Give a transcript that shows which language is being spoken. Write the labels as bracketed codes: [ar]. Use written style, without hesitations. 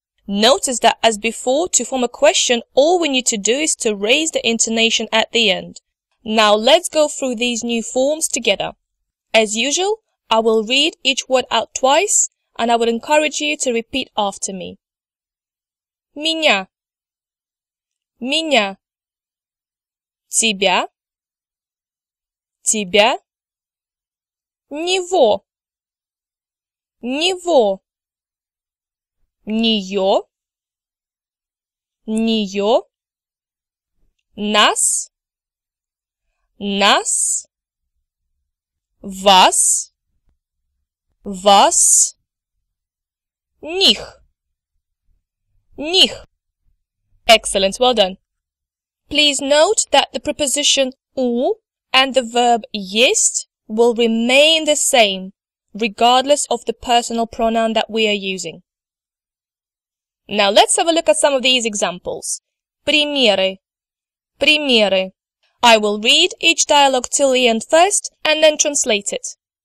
[en] Notice that as before, to form a question, all we need to do is to raise the intonation at the end. Now let's go through these new forms together. As usual, I will read each word out twice, and I would encourage you to repeat after me. [ru] Меня, меня, тебя, тебя, него, него, неё, неё, нас, нас, вас, вас, них, них. [en] Excellent, well done. Please note that the preposition u and the verb есть will remain the same, regardless of the personal pronoun that we are using. Now let's have a look at some of these examples. [ru] Примеры, примеры. [en] I will read each dialogue till the end first and then translate it.